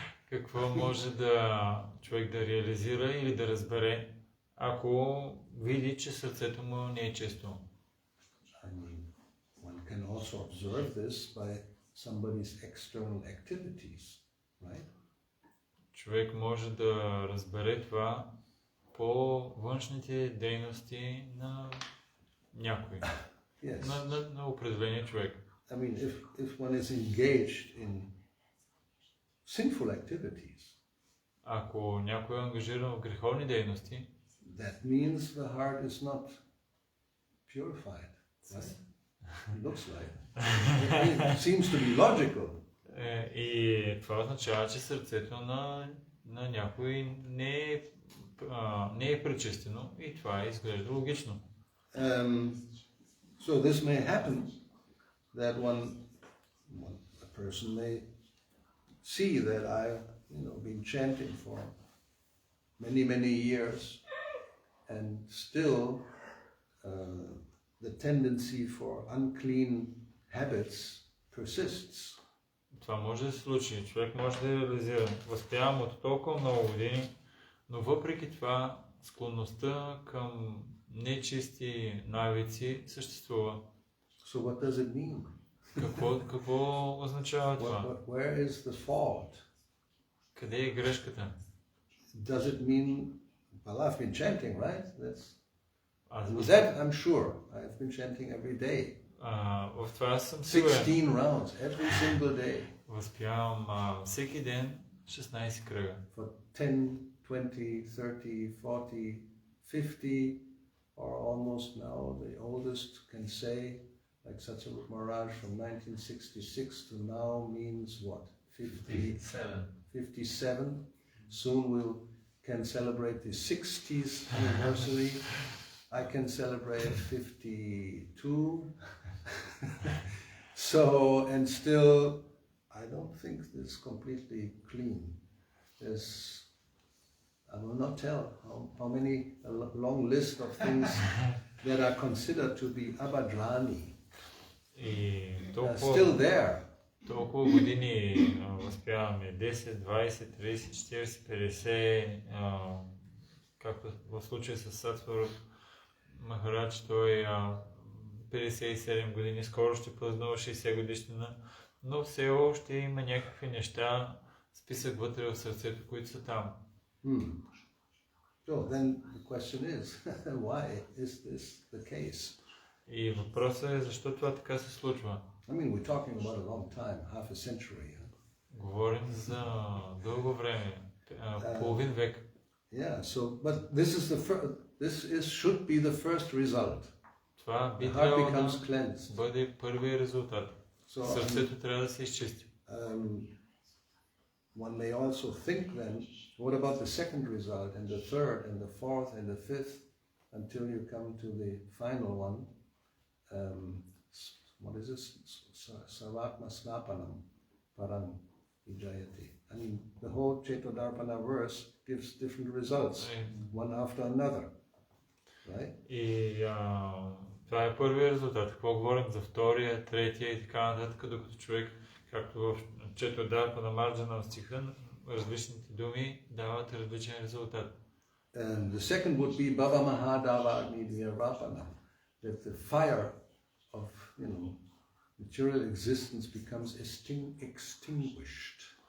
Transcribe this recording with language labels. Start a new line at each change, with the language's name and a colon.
Bulgarian: Какво може да човек да реализира или да разбере, ако види, че сърцето му не е чисто?
English: I mean, one can also observe this by somebody's external activities, right?
Bulgarian: Човек може да разбере това по външните дейности на някой,
English: Yes.
Bulgarian: на определения човек.
English: I mean, if one is engaged in sinful activities,
Bulgarian: Ако някой е ангажиран в греховни дейности,
English: that means the heart is not purified, right? It looks like. It seems to be logical.
Bulgarian: И това означава, че сърцето на някой не е пречистено и това изглежда логично.
English: So this may happen that a person may see that I've been chanting for many years, and still the tendency for unclean habits persists.
Bulgarian: Това може да се случи. Човек може да реализира. Възпявам от толкова много години, но въпреки това склонността към нечисти навици съществува.
English: So what does it mean?
Bulgarian: Какво означава това?
English: Where is the fault?
Bulgarian: Къде е грешката?
English: Does it mean, well, I've been chanting, right? That I'm sure. I've been chanting every day.
Bulgarian: В това съм сигурен.
English: 16 rounds every single day.
Bulgarian: Възпявам всеки ден 16 кръга.
English: For 10, 20, 30, 40, 50, or almost now the oldest can say like like Satsavut Maharaj from 1966 to now means what? 57. Soon we can celebrate the 60th anniversary. I can celebrate 52. So, and still, I don't think it's completely clean. I will not tell how many, a long list of things that are considered to be abhadrani are still there.
Bulgarian: Толкова години възпяваме 10, 20, 30, 40, 50, както в случая с Сатварут Махарадж, той 57 години, скоро ще празнува 60 годишнина, но все още има някакви неща, списък вътре в сърцето, които са там.
English: So then the question is, why is this the case?
Bulgarian: И въпросът е, защо това така се случва?
English: I mean, we're talking about a long time, half a century.
Bulgarian: Говорим за дълго време, половин век.
English: Yeah, so, but this should be the first result.
Bulgarian: Това би
English: The heart
Bulgarian: трябвало
English: becomes
Bulgarian: да
English: cleansed.
Bulgarian: бъде първият резултат. Сърцето трябва да се изчисти.
English: One may also think then, what about the second result, and the third, and the fourth, and the fifth, until you come to the final one. What is this?
Sanskrit: Savatma snapanam parang ijayati.
English: I mean, the whole Chetodarpana verse gives different results, one after another. Right?
Bulgarian: И това е първият резултат. Какво говорим за втория, третия и така нататък, докато човек, както в Четвърдарпана Марджана стиха, различните думи дават различен резултат.
English: And the second would be
Sanskrit: Bhava Mahadava Agni-Virapana,
English: that the fire of, material existence becomes extinguished.